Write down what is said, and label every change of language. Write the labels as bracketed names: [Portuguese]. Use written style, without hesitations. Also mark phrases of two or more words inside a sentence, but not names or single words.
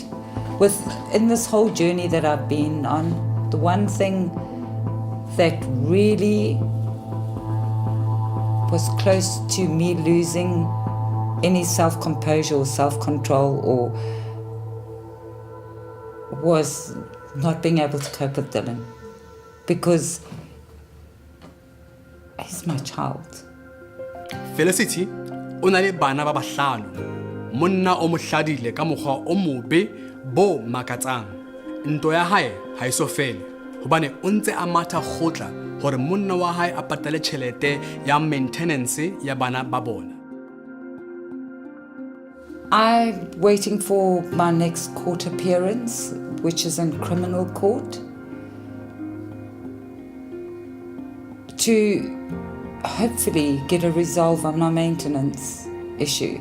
[English] In this whole journey that I've been on, the one thing that really was close to me losing any self-composure or self-control was not being able to cope with Dylan, because he's my child. [Southern Sotho] Felicity o na le bana ba bahlano, monna o mo hladile ka mokgwa o mobe bo makatsang. Ntwa ya hae ha e so fele hobane o ntse a matha kgotla hore monna wa hae a patale tjhelete ya maintenance ya bana ba bona. [English] I'm waiting for my next court appearance, which is in criminal court, to hopefully get a resolve on my maintenance issue.